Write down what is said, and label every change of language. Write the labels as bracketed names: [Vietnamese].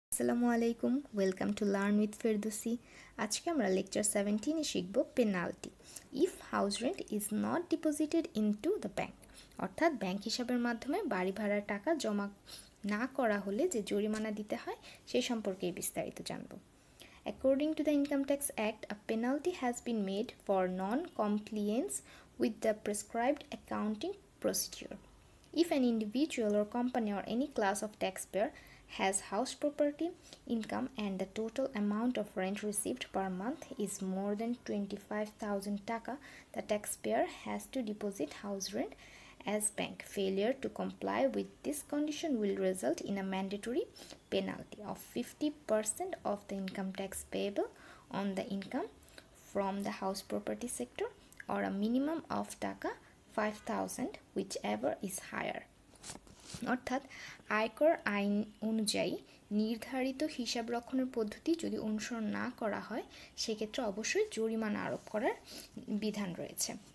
[English] আসসালামু আলাইকুম, welcome to learn with Ferdousi. [Bangla] আজকে আমরা লেকচার 17 শিখব [English] Penalty if house rent is not deposited into the bank. [Bangla] অর্থাৎ ব্যাংক হিসাবের মাধ্যমে বাড়ি ভাড়ার টাকা জমা না করা হলে যে জরিমানা দিতে হয় সেই সম্পর্কে বিস্তারিত জানব। [English] According to the Income Tax Act, a penalty has been made for non-compliance with the prescribed accounting procedure. If an individual or company or any class of taxpayer has house property income and the total amount of rent received per month is more than 25,000 taka, the taxpayer has to deposit house rent as bank. Failure to comply with this condition will result in a mandatory penalty of 50% of the income tax payable on the income from the house property sector or a minimum of taka 5,000 whichever is higher. [Bangla] অর্থাৎ আয়কর আইন অনুযায়ী নির্ধারিত হিসাব রক্ষণের পদ্ধতি যদি অনুসরণ না করা হয় সেক্ষেত্রে অবশ্যই জরিমানা আরোপ করার বিধান রয়েছে।